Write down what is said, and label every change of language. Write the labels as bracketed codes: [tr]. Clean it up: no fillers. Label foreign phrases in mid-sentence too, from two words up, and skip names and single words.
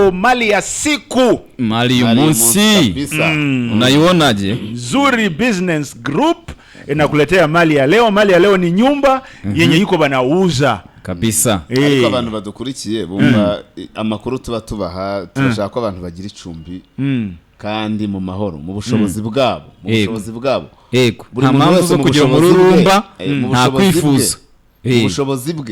[sw] leo mali ya siku, [rw] mali y'umunsi. Unaionaje? [sw] Zuri Business Group inakuletea mali ya leo. Mali ya leo ni nyumba yenye yuko banauza kabisa. [rw] Ariko abantu badukurikiye bumva amakuru tubaha, turashaka ko abantu bagira icumbi kandi mu mahoro, mu bushobozi bwabo, Yego. Nta mpamvu zo kugira umururumba, nta kwifuza. Mu bushobozi bwe.